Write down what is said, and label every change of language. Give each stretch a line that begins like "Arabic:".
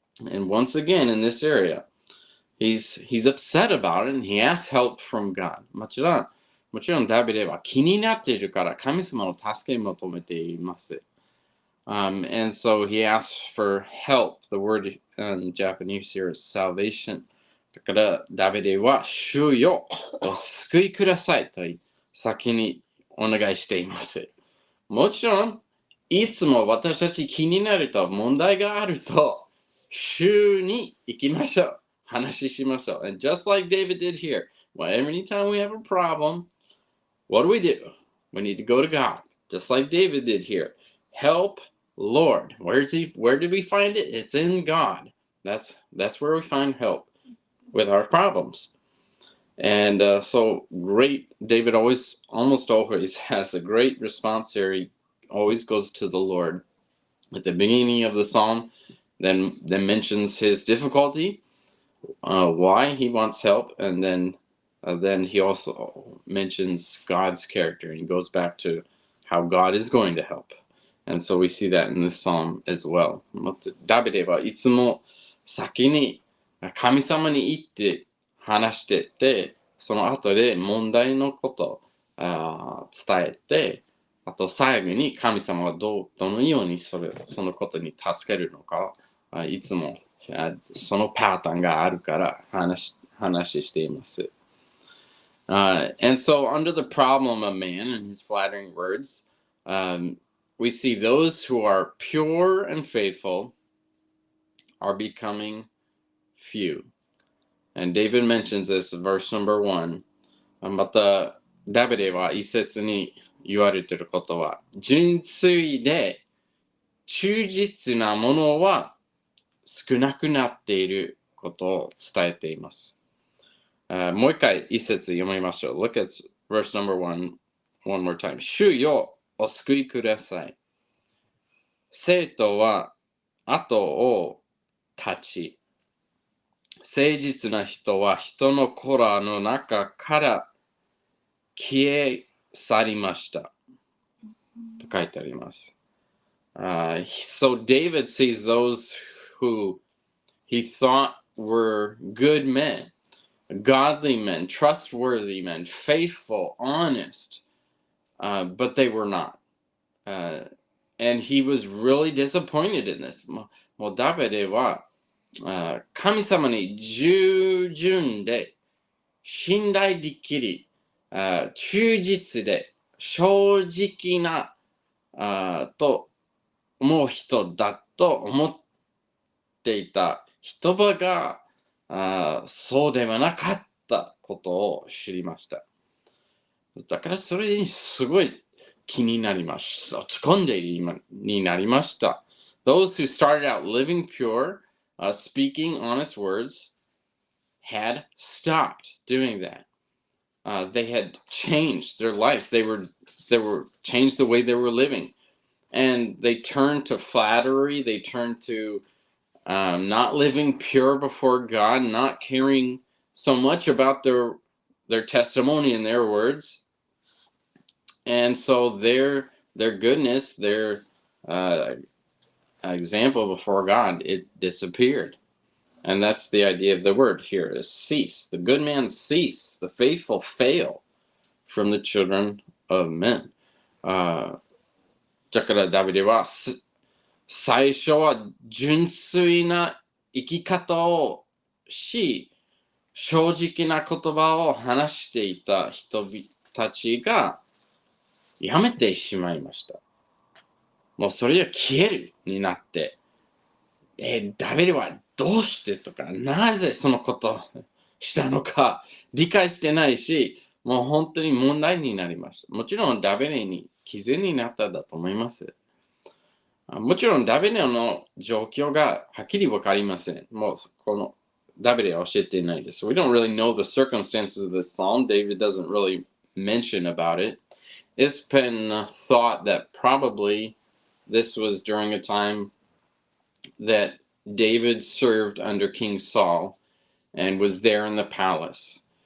English: And once again, in this area,He's upset about it and he asks help from God.
Japanese: もちろんダビデは気になっているから神様の助けを求めています。
English: And so he asks for help. The word in Japanese here is salvation.
Japanese: だからダビデは主よお救いくださいと先にお願いしています。もちろんいつも私たち気になると問題があると主に行きましょう。話しましょう。
English: And just like David did here, anytime we have a problem, what do? We need to go to God. Just like David did here. Help, Lord. Where did we find it? It's in God. That's where we find help with our problems. And so great, David almost always has a great response here. He always goes to the Lord at the beginning of the psalm, then mentions his difficulty, why he wants help, and then he also mentions God's character, and he goes back to how God is going to help. And so we see that in this psalm as well.
Japanese: ダビデはいつも先に神様に言って話してて、その後で問題のことを伝えて、あと最後に神様はどのようにそのことに助けるのか、いつもそのパターンがあるから話しています。
English: And so under the problem of man and his flattering words, we see those who are pure and faithful are becoming few. And David mentions this in verse number 1.
Japanese: また、ダビデは一節に言われていることは、純粋で忠実なものは少なくなっていることを伝えています。もう一回一節読みましょう。
English: Look at verse number 1 one more time.
Japanese: 主よ、お救いください。生徒は後を絶ち、誠実な人は人の子らの中から消え去りました。と書いてあります。
English: So David sees those who he thought were good men, godly men, trustworthy men, faithful, honest, but they were not. And he was really disappointed in this.
Japanese: もうダビデは神様に従順で信頼できる、忠実で正直なと思う人だと思っていた人々がそうではなかったことを知りました。だからそれにすごい気になりました。落ち込んでいるになりました。
English: Those who started out living pure, speaking honest words, had stopped doing that. They had changed their life. They were changed the way they were living. And they turned to flattery. They turned to not living pure before God, not caring so much about their testimony and their words. And so their goodness, their example before God, it disappeared. And that's the idea of the word here, is cease. The good man cease. The faithful fail from the children of men.
Japanese: だからダビデは最初は純粋な生き方をし、正直な言葉を話していた人たちがやめてしまいました。もうそれが消えるになって、ダビデはどうしてとか、なぜそのことをしたのか理解してないし、もう本当に問題になりました。もちろんダビデに傷になっただと思います。もちろんダビデの状況がはっきりわかりません。もうこのダビデは教えていないです。
English: We don't really know the circumstances of this psalm. David doesn't really mention about it. It's been thought that probably this was during a time that David served under King Saul and was there in the palace.